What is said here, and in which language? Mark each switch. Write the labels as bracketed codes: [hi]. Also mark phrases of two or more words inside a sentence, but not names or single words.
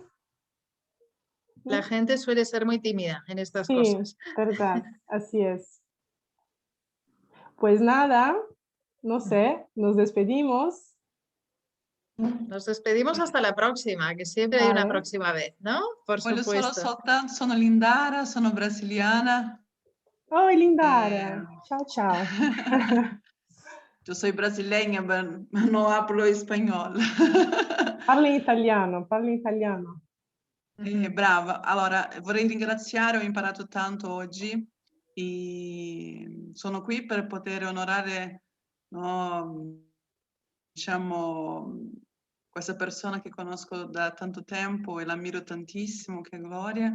[es] La gente suele ser muy tímida en estas Sí, cosas. verdad, así es. Pues nada, no sé, nos despedimos. Nos despedimos hasta la próxima, que siempre hay una Vale. próxima vez, ¿no? Por [it] Voglio solo [es] supuesto. [it] soltanto, sono Lindara, sono brasiliana. Oi, Eh, Lindara. Ciao, ciao. [es] Yo soy brasileña, pero no hablo español. [it] Parli italiano, parli italiano. Brava. Allora, vorrei ringraziare, ho imparato tanto oggi e sono qui per poter onorare, no, diciamo, questa persona che conosco da tanto tempo e l'ammiro tantissimo, che è Gloria.